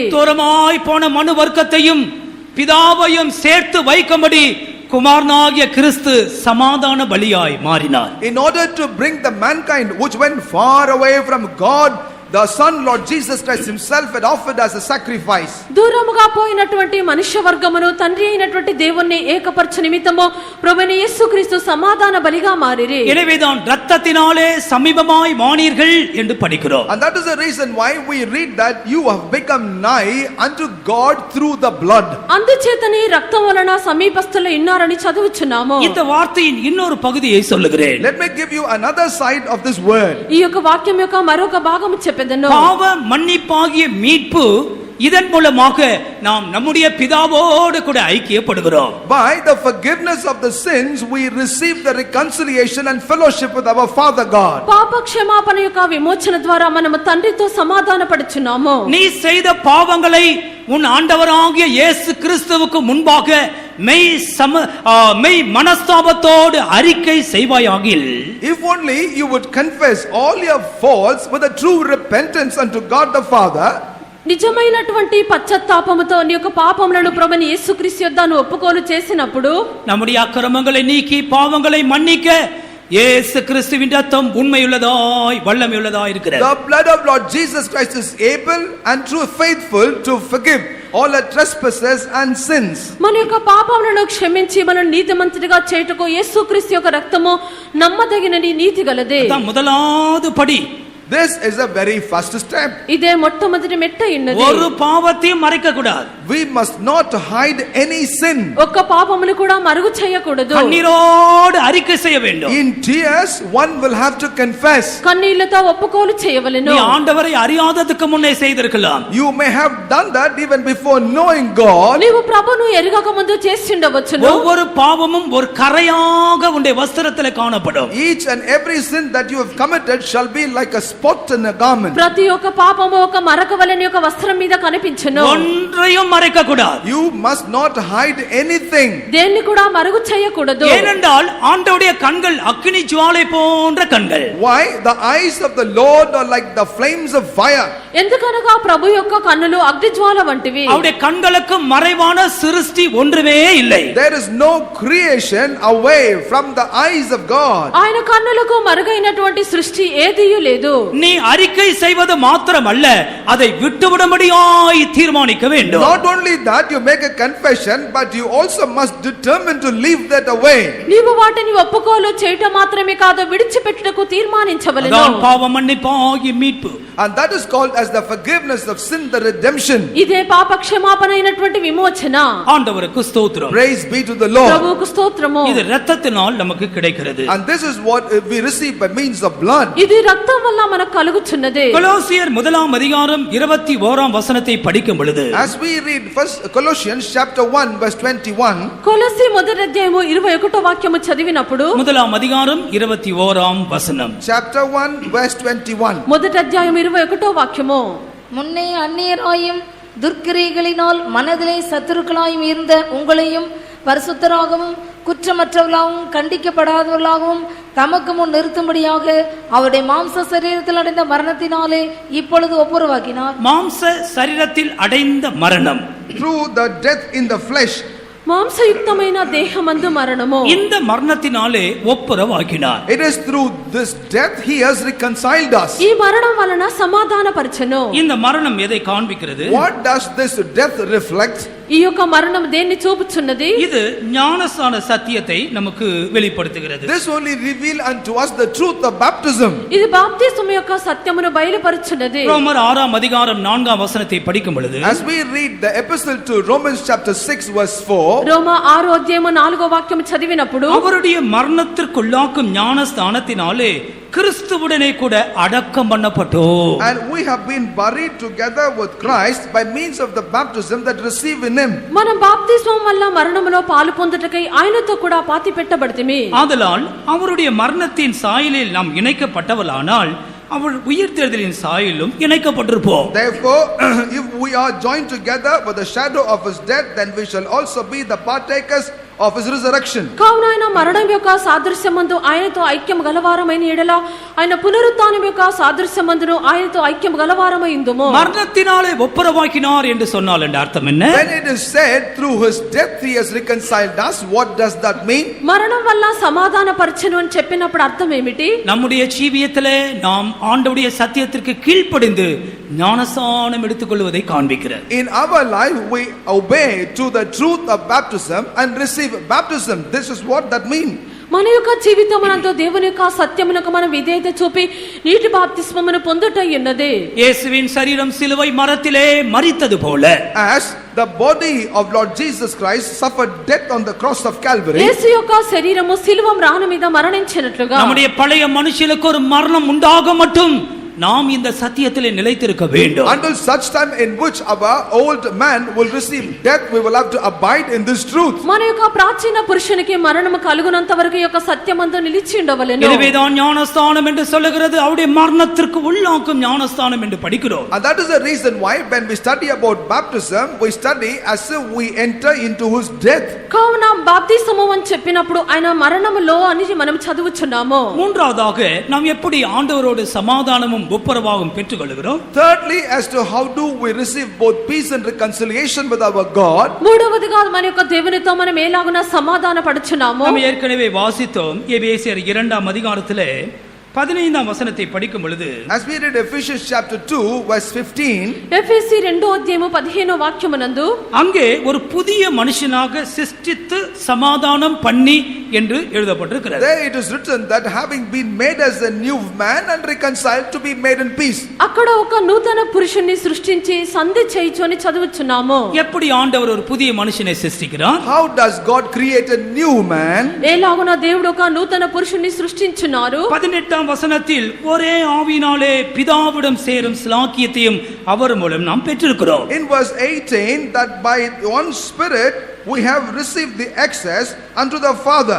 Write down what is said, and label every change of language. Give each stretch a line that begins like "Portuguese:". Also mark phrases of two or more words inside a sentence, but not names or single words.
Tamil: தூரமாய் போன மனு வர்க்கத்தையும் பிதாவையும் சேர்த்து வைக்கும்படி குமாரனாகிய கிறிஸ்து சமாதான பலியாய் மாறினார்.
English: In order to bring the mankind which went far away from God, the Son, Lord Jesus Christ himself had offered as a sacrifice.
Telugu: దూరముగా పోయినటువంటి మనుష్య వర్గమును తండ్రి అయినటువంటి దేవుణ్ణి ఏకపరచు నిమిత్తము ప్రభువైన యేసుక్రీస్తు సమాధాన బలిగా మారిరి.
Tamil: எனவேதான் இரத்தத்தினாலே சமீபமாய் மானீர்கள் என்று படிக்கிறோம்.
English: And that is the reason why we read that you have become nigh unto God through the blood.
Telugu: అందుచేతనే రక్తం వలన సమీపస్థులు ఉన్నారని చదువుచున్నాము.
Tamil: இந்த வார்த்தையின் இன்னொரு பகுதியை சொல்லுகிறேன்.
English: Let me give you another side of this word.
Telugu: ఈ యొక్క వాక్యం యొక్క మరొక భాగము చెప్పెదను.
Tamil: பாவ மன்னிப்பாகிய மீட்பு இதன் மூலமாக நாம் நம்முடைய பிதாவோடு கூட ஐக்கியப்படுகிறோம்.
English: By the forgiveness of the sins we receive the reconciliation and fellowship with our Father God.
Telugu: పాప క్షమాపణ యొక్క విమోచన ద్వారా మనము తండ్రితో సమాధానపడుచున్నాము.
Tamil: நீ செய்த பாவங்களை உன் ஆண்டவராகிய இயேசு கிறிஸ்துவுக்கு முன்பாக மெய் மனஸ்தாபத்தோடு அறிக்கை செய்வாயாகில்,
English: If only you would confess all your faults with a true repentance unto God the Father,
Telugu: నిజమైనటువంటి పశ్చాత్తాపముతో నీ యొక్క పాపములను ప్రభువైన యేసుక్రీస్తు యొద్ద నువ్వు ఒప్పుకోలు చేసినప్పుడు
Tamil: நம்முடைய அக்கிரமங்களை நீக்கி பாவங்களை மன்னிக்க இயேசு கிறிஸ்துவின் ரத்தம் உண்மையுள்ளதாய் வல்லமையுள்ளதாய் இருக்கிறது.
English: the blood of Lord Jesus Christ is able and true faithful to forgive all our trespasses and sins.
Telugu: మన యొక్క పాపములను క్షమించి మనల్ని నీతిమంతుడిగా చేయుటకు యేసుక్రీస్తు యొక్క రక్తము నమ్మదగినది, నీతి గలదే.
Tamil: அதான் முதலாவது படி.
English: This is a very first step.
Telugu: ఇదే మొట్టమొదటి మెట్ట ఉన్నది.
Tamil: ஒரு பாவத்தையும் மறைக்க கூடாது.
English: We must not hide any sin.
Telugu: ఒక్క పాపమును కూడా మరుగు చేయకూడదు.
Tamil: கண்ணீரோடு அறிக்கை செய்ய வேண்டும்.
English: In tears one will have to confess.
Telugu: కన్నీళ్లతో ఒప్పుకోలు చేయవలెను.
Tamil: நீ ஆண்டவரை அறியாததுக்கு முன்னே செய்திருக்கலாம்.
English: You may have done that even before knowing God.
Telugu: నీవు ప్రభువును ఎరుగక ముందు చేసి ఉండవచ్చును.
Tamil: ஒவ்வொரு பாவமும் ஒரு கரையாக உன்னுடைய வஸ்திரத்திலே காணப்படும்.
English: Each and every sin that you have committed shall be like a spot in a garment.
Telugu: ప్రతి ఒక్క పాపము ఒక మరక వలె ఒక వస్త్రం మీద కనిపించును.
Tamil: ஒன்றையும் மறைக்க கூடாது.
English: You must not hide anything.
Telugu: దేన్ని కూడా మరుగు చేయకూడదు.
Tamil: ஏனென்றால் ஆண்டவருடைய கண்கள் அக்கினி ஜுவாலை போன்ற கண்கள்.
English: Why? The eyes of the Lord are like the flames of fire.
Telugu: ఎందుకనగా ప్రభు యొక్క కన్నులు అగ్నిజ్వాల వంటివి.
Tamil: அவருடைய கண்களுக்கு மறைவான சிருஷ்டி ஒன்றுமே இல்லை.
English: There is no creation away from the eyes of God.
Telugu: ఆయన కన్నులకు మరుగైనటువంటి సృష్టి ఏదియూ లేదు.
Tamil: நீ அறிக்கை செய்வது மாத்திரமல்ல, அதை விட்டுவிடும்படியாய் தீர்மானிக்க வேண்டும்.
English: Not only that you make a confession, but you also must determine to leave that away.
Telugu: నీవు వాటిని ఒప్పుకోలు చేయటం మాత్రమే కాదు, విడిచిపెట్టుటకు తీర్మానించవలెను.
Tamil: அதான் பாவ மன்னிப்பாகிய மீட்பு.
English: And that is called as the forgiveness of sin, the redemption.
Telugu: ఇదే పాప క్షమాపణ అయినటువంటి విమోచన.
Tamil: ஆண்டவருக்கு ஸ்தோத்திரம்.
English: Praise be to the Lord.
Telugu: ప్రభువుకు స్తోత్రము.
Tamil: இது இரத்தத்தினால் நமக்கு கிடைக்கிறது.
English: And this is what we receive by means of blood.
Telugu: ఇది రక్తం వల్ల మనకు కలుగుచున్నది.
Tamil: கொலோசியர் 1 அதிகாரம் 21 வசனத்தை படிக்கும் பொழுது,
English: As we read first Colossians chapter 1 verse 21,
Telugu: కొలస్సీ మొదటి అధ్యాయము 21వ వాక్యము చదివినప్పుడు
Tamil: 1 அதிகாரம் 21 வசனம்.
English: chapter 1 verse 21.
Telugu: మొదటి అధ్యాయం 21వ వాక్యము.
Tamil: முன்னே அந்நியராயும் துர்க்கிரைகளினால் மனதிலே சத்துருக்களாயும் இருந்த உங்களையும் பரிசுத்தராகவும் குற்றமற்றவர்களாகவும் கண்டிக்கப்படாதவர்களாகவும் தமக்கு முன் நிறுத்தும்படியாக அவருடைய மாம்ச சரீரத்தில் அடைந்த மரணத்தினாலே இப்பொழுது ஒப்புரவாக்கினார். மாம்ச சரீரத்தில் அடைந்த மரணம்,
English: through the death in the flesh.
Telugu: మాంసయుక్తమైన దేహమందు మరణము,
Tamil: இந்த மரணத்தினாலே ஒப்புரவாக்கினார்.
English: It is through this death he has reconciled us.
Telugu: ఈ మరణం వలన సమాధానపరచెను.
Tamil: இந்த மரணம் எதை காண்பிக்கிறது?
English: What does this death reflect?
Telugu: ఈ యొక్క మరణం దేన్ని చూపుచున్నది?
Tamil: இது ஞானஸ்நான சத்தியத்தை நமக்கு வெளிப்படுத்துகிறது.
English: This only reveal unto us the truth of baptism.
Telugu: ఇది బాప్తిస్మము యొక్క సత్యమును బయలుపరుచున్నది.
Tamil: ரோமர் 6 அதிகாரம் 4 வசனத்தை படிக்கும் பொழுது,
English: As we read the epistle to Romans chapter 6 verse 4,
Telugu: రోమా 6వ అధ్యాయము 4వ వాక్యం చదివినప్పుడు,
Tamil: அவருடைய மரணத்திற்குள்ளாக்கும் ஞானஸ்நானத்தினாலே கிறிஸ்துவுடனே கூட அடக்கம் பண்ணப்பட்டோம்.
English: and we have been buried together with Christ by means of the baptism that receive in him.
Telugu: మనం బాప్తిస్మం వల్ల మరణములో పాలు పొందుటకై ఆయనతో కూడా పాతి పెట్టబడితిమి.
Tamil: ஆதலால் அவருடைய மரணத்தின் சாயலில் நாம் இணைக்கப்பட்டவளானால் அவர் உயிர்த்தெழுதலின் சாயலிலும் இணைக்கப்பட்டிருப்போம்.
English: Therefore, if we are joined together with the shadow of his death, then we shall also be the partakers of his resurrection.
Telugu: కావున ఆయన మరణం యొక్క సాదృశ్యమందు ఆయనతో ఐక్యం గలవారమైన ఎడల ఆయన పునరుత్థానం యొక్క సాదృశ్యమందును ఆయనతో ఐక్యం గలవారమై ఉందుము.
Tamil: மரணத்தினாலே ஒப்புரவாக்கினார் என்று சொன்னால் என்ற அர்த்தம் என்ன?
English: When it is said through his death he has reconciled us, what does that mean?
Telugu: మరణం వల్ల సమాధాన పరచెను అని చెప్పినప్పుడు అర్థం ఏమిటి?
Tamil: நம்முடைய ஜீவியத்திலே நாம் ஆண்டவருடைய சத்தியத்திற்கு கீழ்ப்படிந்து ஞானஸ்நானம் எடுத்துக்கொள்வதை காண்பிக்கிறது.
English: In our life we obey to the truth of baptism and receive baptism. This is what that means.
Telugu: మన యొక్క జీవితమునందు దేవుని యొక్క సత్యమునకు మనం విధేయత చూపి నీటి బాప్తిస్మమును పొందుట ఉన్నది.
Tamil: இயேசுவின் சரீரம் சிலுவை மரத்திலே மரித்தது போல,
English: As the body of Lord Jesus Christ suffered death on the cross of Calvary,
Telugu: యేసు యొక్క శరీరము సిలువ మ్రాను మీద మరణించినట్లుగా
Tamil: நம்முடைய பழைய மனுஷனுக்கு ஒரு மரணம் உண்டாக மட்டும் நாம் இந்த சத்தியத்திலே நிலைத்திருக்க வேண்டும்.
English: until such time in which our old man will receive death, we will have to abide in this truth.
Telugu: మన యొక్క ప్రాచీన పురుషునికి మరణము కలుగునంత వరకు ఈ యొక్క సత్యమందు నిలిచి ఉండవలెను.
Tamil: எனவேதான் ஞானஸ்நானம் என்று சொல்லுகிறது, அவருடைய மரணத்திற்கு உள்ளாக்கும் ஞானஸ்நானம் என்று படிக்கிறோம்.
English: And that is the reason why when we study about baptism, we study as if we enter into his death.
Telugu: కావున బాప్తిస్మము అని చెప్పినప్పుడు ఆయన మరణములో అని మనం చదువుచున్నాము.
Tamil: மூன்றாவதாக நாம் எப்படி ஆண்டவரோடு சமாதானமும் ஒப்புரவாகவும் பெற்றுக்கொள்கிறோம்?
English: Thirdly, as to how do we receive both peace and reconciliation with our God.
Telugu: మూడవదిగా మన యొక్క దేవునితో మనం ఎలాగున సమాధాన పడుచున్నాము.
Tamil: நாம் ஏற்கனவே வாசித்தோம். எபேசியர் 2 அதிகாரத்திலே 15 வசனத்தை படிக்கும் பொழுது,
English: As we read Ephesians chapter 2 verse 15,
Telugu: ఎఫెసీ 2వ అధ్యాయము 15వ వాక్యమునందు,
Tamil: அங்கே ஒரு புதிய மனுஷனாக சிருஷ்டித்து சமாதானம் பண்ணி என்று எழுதப்பட்டிருக்கிறது.
English: there it is written that having been made as a new man and reconciled to be made in peace.
Telugu: అక్కడ ఒక నూతన పురుషుణ్ణి సృష్టించి సంధి చేయించు అని చదువుచున్నాము.
Tamil: எப்படி ஆண்டவர் ஒரு புதிய மனுஷனை சிருஷ்டிக்கிறார்?
English: How does God create a new man?
Telugu: ఎలాగున దేవుడు ఒక నూతన పురుషుణ్ణి సృష్టించున్నారు.
Tamil: 18 வசனத்தில் ஒரே ஆவினாலே பிதாவிடம் சேரும் ஸ்லாக்கியத்தையும் அவர் மூலம் நாம் பெற்றிருக்கிறோம்.
English: In verse 18, that by one spirit we have received the access unto the Father.